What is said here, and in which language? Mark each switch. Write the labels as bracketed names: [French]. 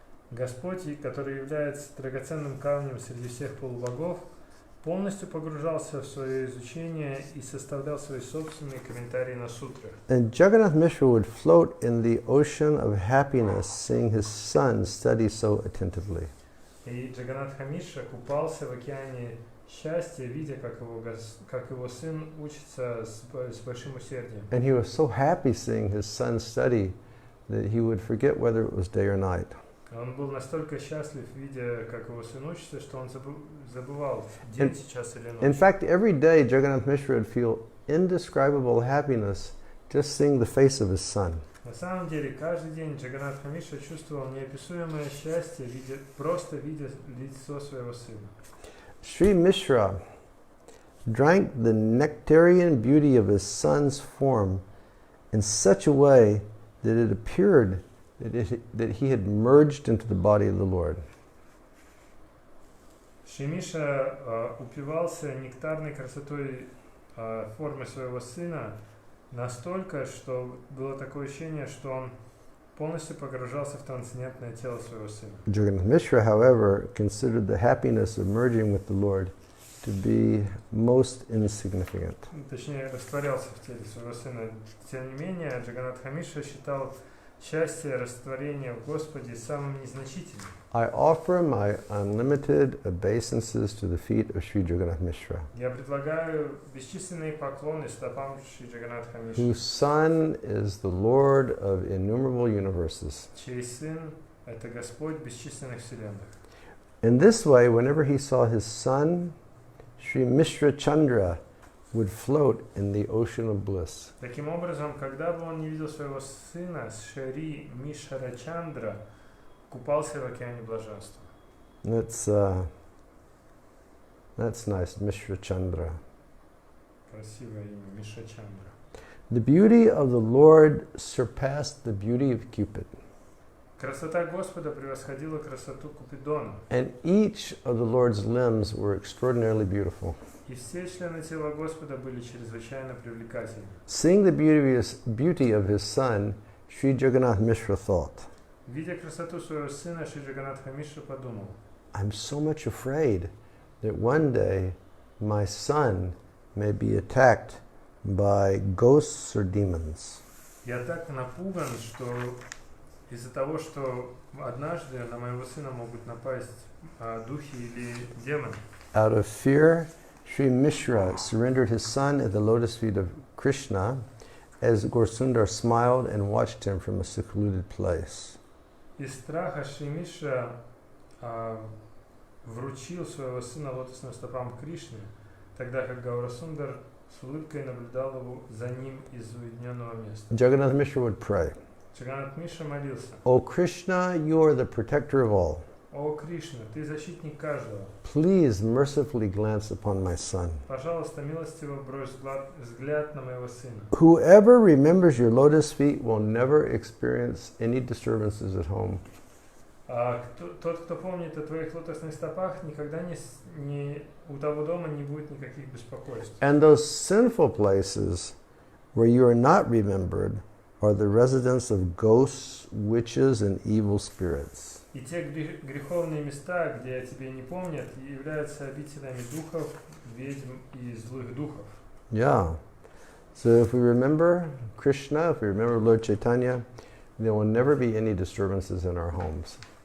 [Russian] Господь, который является драгоценным камнем среди всех полубогов, полностью погружался в свое изучение и составлял свои собственные комментарии на сутры. [English] And Jagannath Mishra would float in the ocean of happiness, seeing his son study so attentively. [Russian] И Джаганнатха Мишра купался в океане счастья, видя, как его сын учится с большим усердием. [English] And he was so happy seeing his son study that he would forget whether it was day or night. [Russian] Он был настолько счастлив, видя, как его сын учится, что он забывал, день сейчас или ночь. [English] In fact, every day Jagannath Mishra would feel indescribable happiness just seeing the face of his son. [Russian] На самом деле, каждый день Джаганнатха Мишра чувствовал неописуемое счастье, просто видя лицо своего сына. [English] Sri Mishra drank the nectarian beauty of his son's form in such a way that it appeared that he had merged into the body of the Lord. [Russian] Шри Мишра упивался нектарной красотой формы своего сына настолько, что было такое ощущение, что он полностью погружался в трансцендентное тело своего сына. [English] Jagannath Mishra, however, considered the happiness of merging with the Lord to be most insignificant. [Russian] Точнее, растворялся в теле своего сына. Тем не менее, Джаганнатха Мишра считал счастье растворения в Господе самым незначительным. [English] I offer my unlimited obeisances to the feet of Sri Jagannath Mishra, [Russian] Я предлагаю бесчисленные поклоны стопам Шри Джаганнатха Мишры, [English] whose son is the Lord of innumerable universes. [Russian] чей сын – это Господь бесчисленных вселенных. [English] In this way, whenever he saw his son, Sri Mishra Chandra would float in the ocean of bliss. [Russian] Таким образом, когда бы он не видел своего сына, Шри Мишра Чандра купался в океане блаженства. [English] That's nice, Mishra Chandra. [Russian] Красивое имя, Мишра Чандра. [English] The beauty of the Lord surpassed the beauty of Cupid. [Russian] Красота Господа превосходила красоту Купидона. [English] And each of the Lord's limbs were extraordinarily beautiful. [Russian] И все члены тела Господа были чрезвычайно привлекательны. [English] Seeing the beauty of his son, Sri Jagannath Mishra thought, [Russian] Видя красоту своего сына, Шри Джаганнатха Мишра подумал: [English] I'm so much afraid that one day my son may be attacked by ghosts or demons. [Russian] Я так напуган, что из-за того, что однажды на моего сына могут напасть духи или демоны. [English] Out of fear, Sri Mishra surrendered his son at the lotus feet of Krishna as Gaurasundar smiled and watched him from a secluded place. [Russian] Из страха Шри Мишра вручил своего сына лотосным стопам Кришны, тогда как Гаурасундар с улыбкой наблюдал его за ним из уединенного места. [English] Jagannath Mishra would pray, [Russian] Джаганнат Мишра молился: [English] O Krishna, you are the protector of all. [Russian] О Кришна, ты защитник каждого. [English] Please mercifully glance upon my son. [Russian] Пожалуйста, милостиво брось взгляд на моего сына. [English] Whoever remembers your lotus feet will never experience any disturbances at home. [Russian] Тот, кто помнит о твоих лотосных стопах, никогда у того дома не будет никаких беспокойств. [English] And those sinful places where you are not remembered are the residence of ghosts, witches, and evil spirits. [Russian] И те греховные места, где тебе не помнят, являются обителями духов, ведьм и злых духов. [English] Yeah. So if we remember Krishna, if we remember Lord Chaitanya, there will never be any disturbances in our homes.